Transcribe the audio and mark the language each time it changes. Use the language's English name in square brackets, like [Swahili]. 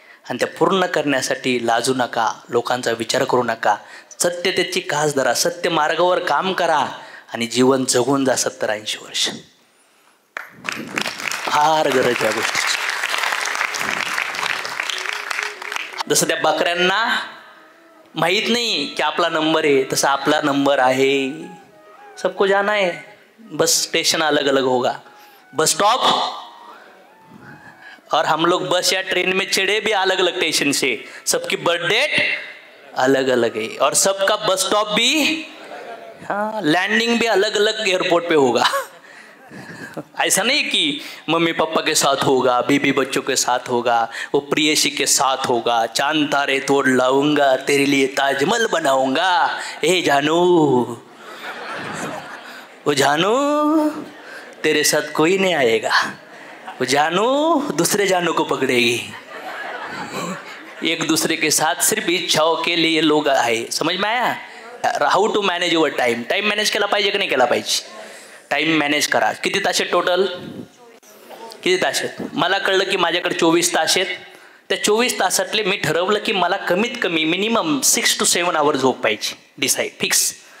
[Marathi] आणि त्या पूर्ण करण्यासाठी लाजू नका, लोकांचा विचार करू नका, सत्यतेची कास धरा, सत्य मार्गावर काम करा आणि जीवन जगून जा 70-80 वर्ष. फार गरज या गोष्टीची. जसं त्या बकऱ्यांना माहीत नाही की आपला नंबर आहे, तसा आपला नंबर आहे. [Hindi] सबको जाना है, बस स्टेशन अलग अलग होगा, बस स्टॉप. और हम लोग बस या ट्रेन में चढ़े भी अलग अलग स्टेशन से, सबकी बर्थ डेट अलग अलग है और सबका बस स्टॉप भी, हाँ, लैंडिंग भी अलग अलग एयरपोर्ट पे होगा। ऐसा नहीं कि मम्मी पापा के साथ होगा, बीबी बच्चों के साथ होगा, वो प्रियसी के साथ होगा, चांद तारे तोड़ लाऊंगा, तेरे लिए ताजमहल बनाऊंगा, ए जानू, वो जानू तेरे साथ कोई नहीं आएगा, वो जानू दूसरे जानू को पकड़ेगी। एक दूसरे के साथ सिर्फ इच्छाओं के लिए लोग आए। समझ में आया? [English] How to manage your time. [Marathi] Time manage केला पाहिजे की नाही केला पाहिजे? टाइम मॅनेज करा. किती तास आहेत टोटल? किती तास आहेत? मला कळलं की माझ्याकडे 24 तास आहेत. त्या 24 तासातले मी ठरवलं की मला कमीत कमी मिनिमम 6 to 7 आवर झोप पाहिजे. Decide, fix.